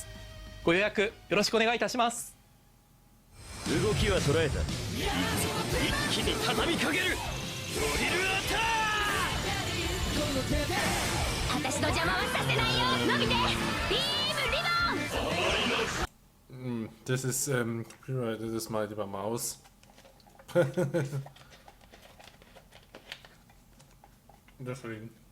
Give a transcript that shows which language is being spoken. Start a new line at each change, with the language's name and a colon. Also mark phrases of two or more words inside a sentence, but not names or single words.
Japanese: ご予約よろしくお願いいたします。動きは捉えた。一気に畳みかける。ドリルアタック。私の邪魔はさせないよ。伸びてビームリボン。
German: Das ist copyrighted, das mal lieber Maus. Deswegen.